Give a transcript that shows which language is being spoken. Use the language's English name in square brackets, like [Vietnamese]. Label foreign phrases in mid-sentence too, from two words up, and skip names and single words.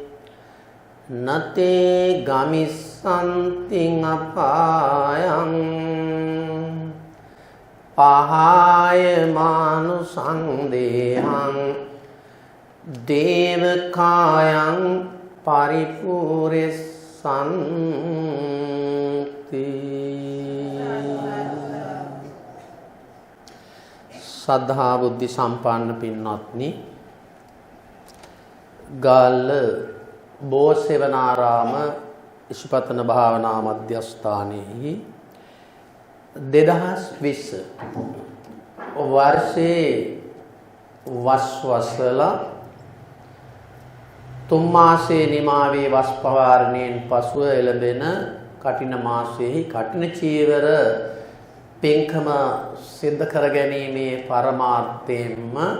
[Pali] නතේ ගමිස්සන්ති අපායං පහාය මානුසං දේහං දේවකායං පරිපූර්ණසන්ති [Sinhala] සද්ධා බුද්ධ සම්පන්න පින්වත්නි ගාල්ල බෝසෙවනාරාම ඉෂුපතන භාවනා මධ්‍යස්ථානයේ 2020 වර්ෂයේ වස්වසලා තුන් මාසයේ නිමාවේ වස් පවාරණයෙන් පසුව එළඹෙන කටින මාසයේ කටින චීවර පින්කම සිද්ධ කර ගැනීමේ පරමාර්ථයෙන්ම